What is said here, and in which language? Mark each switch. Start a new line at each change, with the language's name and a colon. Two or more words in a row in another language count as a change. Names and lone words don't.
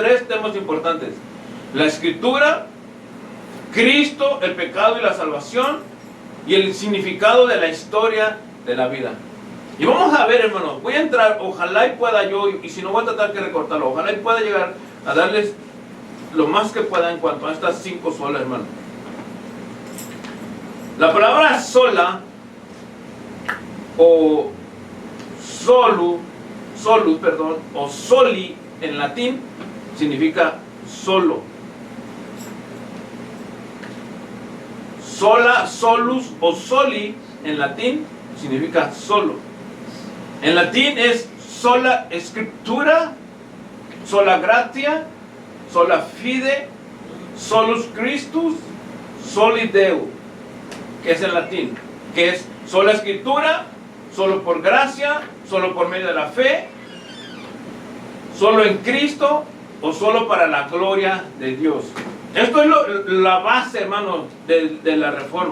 Spanish: La Escritura, Cristo, el pecado y la salvación, y el significado de la historia de la vida. Y vamos a ver, hermano, voy a entrar, ojalá y pueda yo, y si no voy a tratar que recortarlo, ojalá y pueda llegar a darles lo más que pueda en cuanto a estas 5 solas, hermano. La palabra sola o solus, o soli en latín significa solo. Sola, solus o soli en latín significa solo. En latín es
Latin: sola scriptura, sola gratia, sola fide, solus Christus, soli Deo,
Spanish: que es en latín, que es sola escritura, solo por gracia, solo por medio de la fe, solo en Cristo o solo para la gloria de Dios. Esto es la base, hermano, de la reforma.